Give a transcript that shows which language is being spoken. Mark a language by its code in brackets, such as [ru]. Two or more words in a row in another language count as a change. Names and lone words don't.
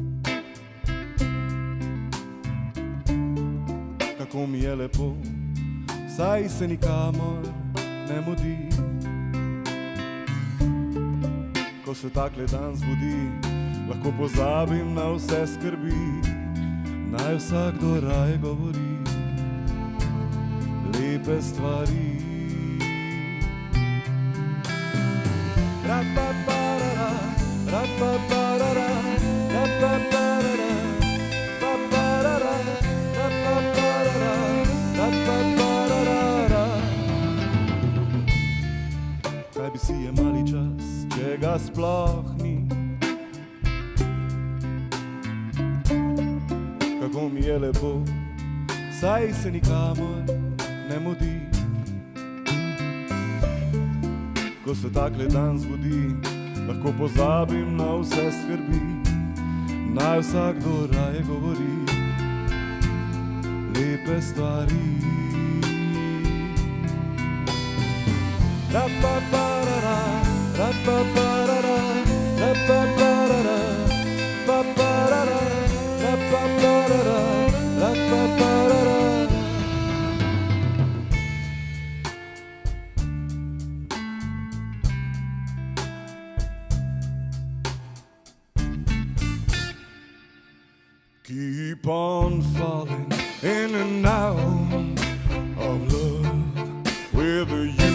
[sl] Kako mi je lepo, saj se nikamor ne mudi. Ko se takle dan zbudi, lahko pozabim na vse skrbi. Naj vsakdo raje govori lepe stvari. Ra-pa-pa-ra-ra, ra-pa-pa-ra-ra, ra-pa-pa-ra-ra, pa-pa-ra-ra, ra-pa-pa-ra-ra, ra-pa-pa-ra-ra. Kaj bi si jemali čas, če ga sploh ni? Kako mi je lepo, saj se nikamor ne mudi. Ko se takle dan zbudi, lahko pozabim na vse skrbi. Naj vsakdo raje govori lepe stvari. Ra-pa-pa-ra-ra, ra-pa-pa-ra-ra, ra-pa-pa-ra-ra, pa-pa-ra-ra, ra-pa-pa-ra-ra, ra-pa-pa-ra-ra. [en] Keep on falling in and out of love with you.